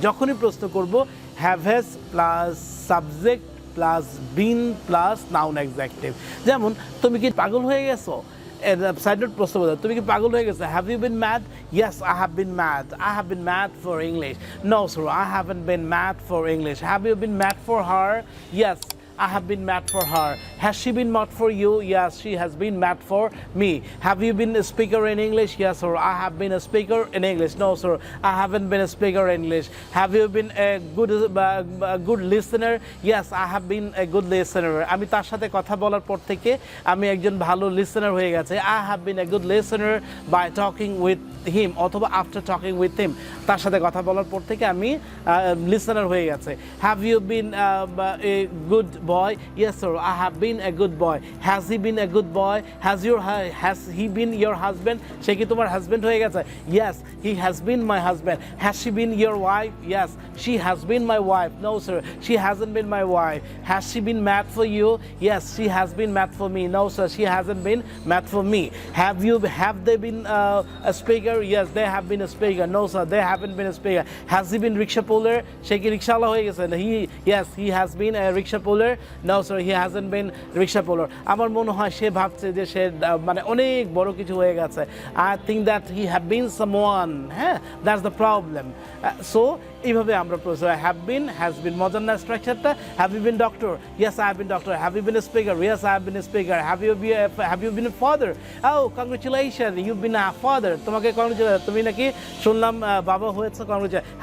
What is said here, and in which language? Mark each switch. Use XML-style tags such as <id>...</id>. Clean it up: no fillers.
<bn>যখনই প্রশ্ন করব, have has plus subject plus been plus noun adjective. যেমন তুমি কি পাগল হয়ে গেছো, সাইড নোট প্রশ্ন বোঝা, তুমি কি পাগল হয়ে গেছো?</bn> <en>Have you been mad? Yes, I have been mad. I have been mad for English. No sir, I haven't been mad for English. Have you been mad for her? Yes, I have been mad for her. Has she been mad for you? Yes, she has been mad for me. Have you been a speaker in English? Yes, sir. I have been a speaker in English. No, sir. I haven't been a speaker in English. Have you been a good listener? Yes, I have been a good listener.</en> <bn>আমি তার সাথে কথা বলার পর থেকে আমি একজন ভালো লিসেনার হয়ে গেছে।</bn> <en>I have been a good listener by talking with him অথবা after talking with him</en> <bn>তার সাথে কথা বলার পর থেকে আমি লিসেনার হয়ে গেছে।</bn> <en>Have you been a good boy? Yes, sir. I have been a good boy. Has he been a good boy? Has he been your husband?</en> <bn>সে কি তোমার হাজবেন্ড হয়ে গেছে?</bn> <en>Yes, he has been my husband. Has she been your wife? Yes, she has been my wife. No, sir, she hasn't been my wife. Has she been mad for you? Yes, she has been mad for me. No, sir, she hasn't been mad for me. Have they been a speaker? Yes, they have been a speaker. No, sir, they haven't been a speaker. Has he been rickshaw puller?</en> <bn>সে কি রিকশাওয়ালা হয়ে গেছে?</bn> <en>Yes, he has been a rickshaw puller. No, sir, he hasn't been rickshaw puller.</en> <bn>আমার মনে হয় সে ভাবছে যে সে মানে অনেক বড় কিছু হয়ে গেছে।</bn> <en>I think that he have been someone. হ্যাঁ, that's the problem.</en> <bn>So এইভাবে আমরা</bn> <en>have been, has been</en> <bn>মজার না স্ট্রাকচারটা।</bn> <en>Have you been doctor? Yes, I have been doctor. Have you been a speaker? Yes, I have been a speaker. Have you been a father? Oh, congratulations, you've been a father.</en> <bn>তোমাকে congratulations, তুমি নাকি শুনলাম বাবা হয়েছে, congratulations.</bn>